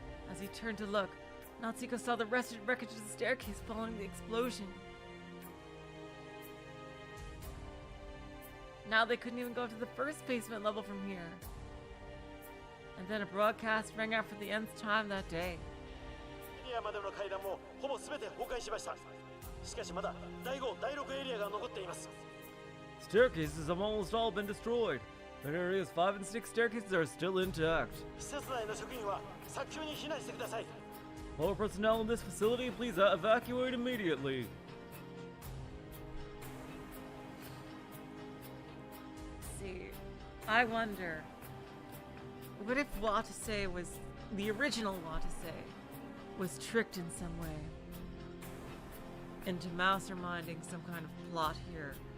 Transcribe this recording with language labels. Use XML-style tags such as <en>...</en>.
<en>As he turned to look, Natsuko saw the wreckage of the staircase following the explosion. Now they couldn't even go to the first basement level from here. And then a broadcast rang out for the nth time that day.</en> <ja>エリアまでの階段もほぼ全て崩壊しました。しかしまだ第5、第6エリアが残っています。</ja> <en>Staircases have almost all been destroyed, but areas 5 and 6 staircases are still intact.</en> <ja>施設内の職員は早急に避難してください。</ja> <en>All personnel in this facility, please evacuate immediately. See, I wonder, what if Watase was, the original Watase, was tricked in some way into masterminding some kind of plot here?</en>